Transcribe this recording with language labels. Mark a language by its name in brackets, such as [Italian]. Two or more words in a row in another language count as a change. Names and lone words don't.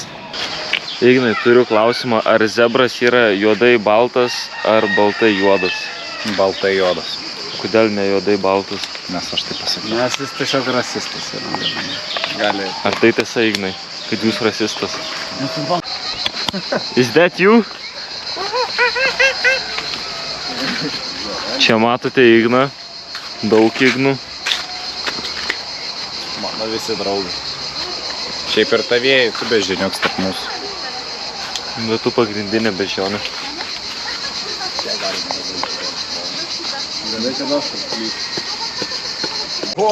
[Lithuanian] Ignai, turiu klausimą, ar zebras yra juodai baltas ar baltai juodas? Baltai juodas. Kodėl ne juodai baltas? Nes aš taip pasakysiu. Nes jis tiesiog rasistas yra. Gali. Ar tai tiesa, Ignai, kad jūs rasistas? [English] Is that you? [Lithuanian] Čia matote Igną, daug Ignų. Mano visi draugai. Šiaip ir tavėjai, tu bežiniuks tarp mūsų. Bet tu pagrindinė bežionė. O!